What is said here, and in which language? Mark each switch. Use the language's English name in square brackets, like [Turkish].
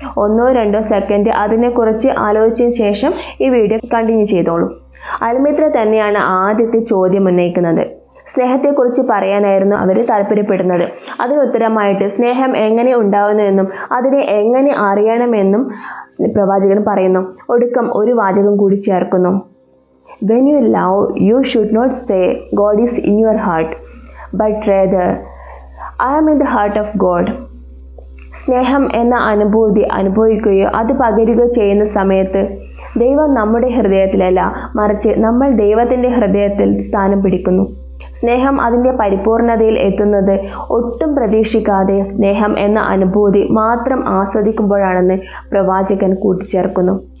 [Malayalam] 1-2 second അതിനെക്കുറിച്ച് ആലോചിച്ചതിന് ശേഷം ഈ വീഡിയോ കണ്ടിന്യൂ ചെയ്തോളൂ. അൽമിത്ര തന്നെയാണ് ആദ്യത്തെ ചോദ്യം ഉന്നയിക്കുന്നത്. സ്നേഹത്തെക്കുറിച്ച് പറയാനായിരുന്നു അവർ താല്പര്യപ്പെടുന്നത്. അതിന് ഉത്തരമായിട്ട് സ്നേഹം എങ്ങനെ ഉണ്ടാവുന്നുവെന്നും അതിനെ എങ്ങനെ അറിയണമെന്നും പ്രവാചകൻ പറയുന്നു. ഒടുക്കം ഒരു വാചകം കൂടി ചേർക്കുന്നു. [English] When you love, you should not say God is in your heart, but rather I am in the heart of God. [Malayalam] സ്നേഹം എന്ന അനുഭൂതി അനുഭവിക്കുകയോ അത് പകരുകയോ ചെയ്യുന്ന സമയത്ത് ദൈവം നമ്മുടെ ഹൃദയത്തിലല്ല, മറിച്ച് നമ്മൾ ദൈവത്തിൻ്റെ ഹൃദയത്തിൽ സ്ഥാനം പിടിക്കുന്നു. സ്നേഹം അതിൻ്റെ പരിപൂർണതയിൽ എത്തുന്നത് ഒട്ടും പ്രതീക്ഷിക്കാതെ സ്നേഹം എന്ന അനുഭൂതി മാത്രം ആസ്വദിക്കുമ്പോഴാണെന്ന് പ്രവാചകൻ കൂട്ടിച്ചേർക്കുന്നു.